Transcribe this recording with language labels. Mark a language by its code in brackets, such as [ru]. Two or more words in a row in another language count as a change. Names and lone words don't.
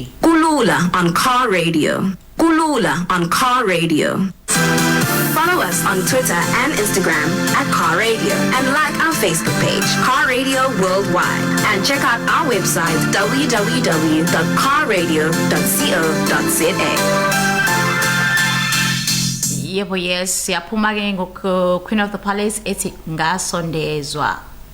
[en] Kulula on Car Radio. Kulula on Car Radio. Follow us on Twitter and Instagram at Car Radio, and like our Facebook page, Car Radio Worldwide. And check out our website, www.carradio.co.za. [xh] Yebo, yes, siyaphuma ke ngoku Queen of the Palace ethi ngasondezwa.